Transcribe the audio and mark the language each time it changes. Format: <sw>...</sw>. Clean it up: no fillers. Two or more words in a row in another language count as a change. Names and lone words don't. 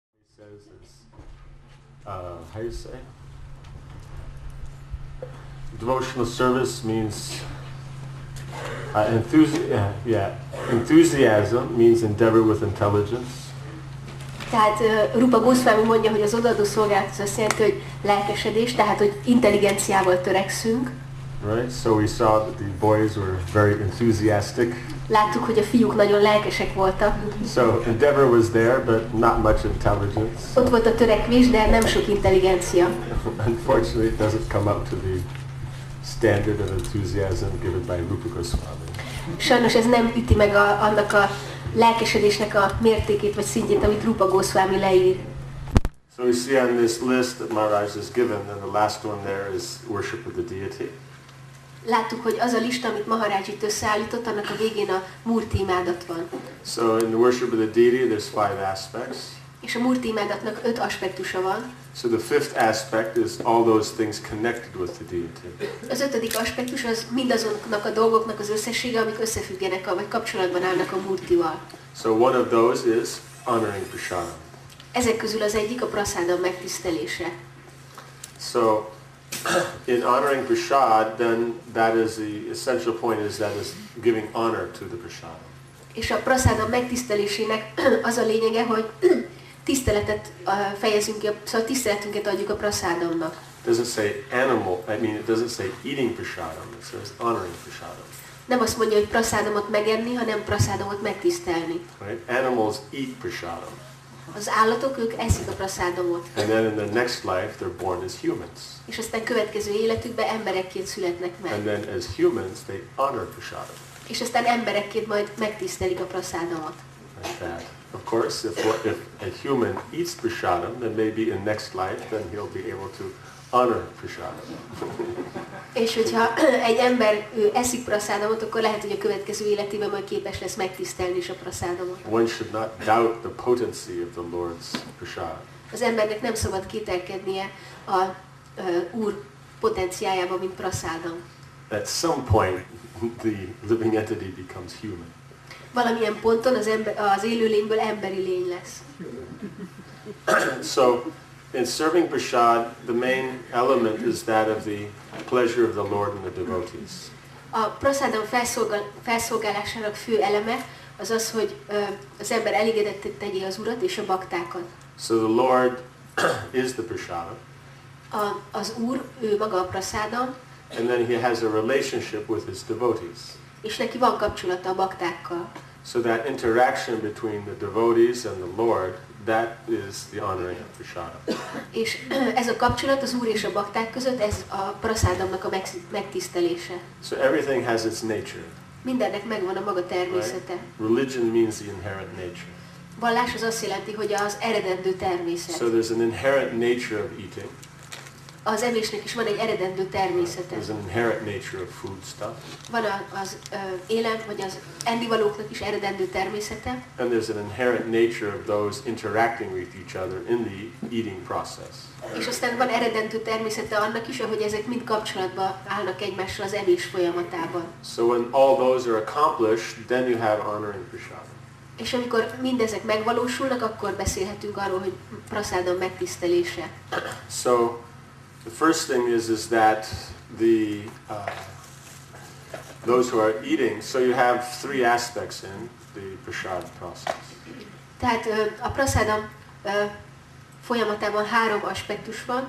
<en>says is, how do you say? Devotional service means enthusiasm means endeavor with intelligence.</en> <hu>Tehát Rupa Goswami mondja, hogy az odaadó szolgálat azt jelenti, hogy lelkesedés, tehát hogy intelligenciával törekszünk.</hu> <en>Right? So we saw that the boys were very enthusiastic.</en> <hu>Láttuk, hogy a fiúk nagyon lelkesek voltak.</hu> <en>So endeavor was there, but not much intelligence.</en> <hu>Ott volt a törekvés, de nem sok intelligencia.</hu> <en>Unfortunately, it doesn't come up to the standard of enthusiasm given by Rupa Goswami.</en> <hu>Sajnos ez nem üti meg annak a lelkesedésnek a mértékét vagy szintjét, amit Rupa Goswami leír.</hu> <en>So we see on this list that Maharaj has given, and the last one there is worship of the deity.</en> <hu>Láttuk, hogy az a lista, amit Maharaj itt összeállított, annak a végén a Murti imádat van.</hu> <en>So in the worship of the deity, there's 5 aspects.</en> <hu>És a Murti imádatnak 5 aspektusa van.</hu> <en>So the 5th aspect is all those things connected with the deity.</en> <hu>Az 5. aspektus az mindazoknak a dolgoknak az összessége, amik összefüggenek, vagy kapcsolatban állnak a Murtival.</hu> <en>So one of those is honoring Prasadam.</en> <hu>Ezek közül az egyik a Prasadam megtisztelése.</hu> <en>So in honoring Prasad, then that is the essential point, is that is giving honor to the Prasadam.</en> <hu>És a Prasadam megtisztelésének az a lényege, hogy tiszteletet fejezünk ki, szóval tiszteletünket adjuk a Prasadamnak.</hu> <en>It doesn't say animal, it doesn't say eating Prasadam, it says honoring Prasadam.</en> <hu>Nem azt mondja, hogy Prasadamot megenni, hanem Prasadamot megtisztelni.</hu> <en>Right? Animals eat Prasadam.</en> <hu>Az állatok, ők eszik a Prasadamot.</hu> <en>And then in the next life, they're born as humans.</en> <hu>És aztán következő életükben emberekként születnek meg.</hu> <en>And then as humans, they honor Prasadam.</en> <hu>És aztán emberekként majd megtisztelik a Prasadamot.</hu> <en>Like that. Of course, if a human eats Prasadam, then maybe in next life, then he'll be able to honor Prasadam.</en> <hu>És hogyha egy ember eszik Prasadamot, akkor lehet, hogy a következő életében majd képes lesz megtisztelni is a Prasadamot.</hu> <en>One should not doubt the potency of the Lord's Prasad.</en> <hu>Az embernek nem szabad kételkednie a Úr potenciájában, mint Prasadam.</hu> <en>At some point, the living entity becomes human.</en> <hu>Valamilyen ponton az élőlényből emberi lény lesz.</hu> <en>So, in serving Prasad, the main element is that of the pleasure of the Lord and the devotees.</en> <hu>A Prasadam felszolgálásának fő eleme az az, hogy az ember elégedetté tegye az Urat és a baktákat.</hu> <en>So the Lord is the Prasadam.</en> <hu>Az Úr, ő maga a Prasadam.</hu> <en>And then he has a relationship with his devotees.</en> <hu>És neki van kapcsolata a baktákkal.</hu> <en>So that interaction between the devotees and the Lord, that is the honoring of Prasadam.</en> <hu>És ez a kapcsolat az Úr és a bakták között, ez a Prasadamnak a megtisztelése.</hu> <en>So everything has its nature.</en> <hu>Mindennek megvan a maga természete.</hu> <en>Right? Religion means the inherent nature.</en> <hu>Vallás az azt jelenti, hogy az eredendő természet.</hu> <en>So there's an inherent nature of eating.</en> <hu>Az evésnek is van egy eredendő természete.</hu> <en>There's an inherent nature of foodstuff.</en> <hu>Van az élelm, vagy az ennivalóknak is eredendő természete.</hu> <en>And there's an inherent nature of those interacting with each other in the eating process.</en> <hu>És aztán van eredendő természete annak is, ahogy ezek mind kapcsolatban állnak egymással az evés folyamatában.</hu> <en>So when all those are accomplished, then you have honoring Prasadam.</en> <hu>És amikor mindezek megvalósulnak, akkor beszélhetünk arról, hogy Prasadam megtisztelése.</hu> <en>So the first thing is that those who are eating, so you have 3 aspects in the prasad process.</en> <hu>Tehát a Prasadam folyamatában 3 aspektus van.</hu>